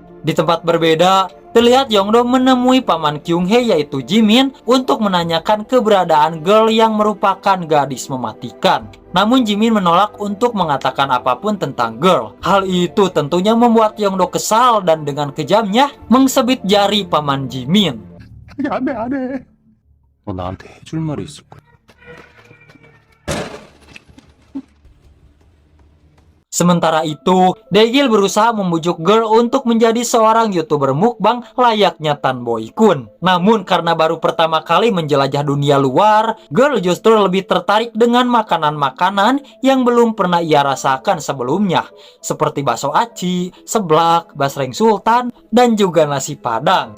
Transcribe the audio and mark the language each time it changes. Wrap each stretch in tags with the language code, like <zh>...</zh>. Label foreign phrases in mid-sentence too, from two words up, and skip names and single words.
<id>Di tempat berbeda, terlihat Yongdo menemui paman Kyung Hee yaitu Jimin untuk menanyakan keberadaan Girl yang merupakan gadis mematikan. Namun Jimin menolak untuk mengatakan apapun tentang Girl. Hal itu tentunya membuat Yongdo kesal dan dengan kejamnya mengsebit jari paman Jimin.</id> <ko>안 돼, 안 해. 너 나한테 해줄 말이 있을 거야.</ko> <id>Sementara itu, Daegil berusaha membujuk Girl untuk menjadi seorang YouTuber mukbang layaknya Tan Boy Kun. Namun karena baru pertama kali menjelajah dunia luar, Girl justru lebih tertarik dengan makanan-makanan yang belum pernah ia rasakan sebelumnya, seperti bakso aci, seblak, basreng sultan, dan juga nasi padang.</id>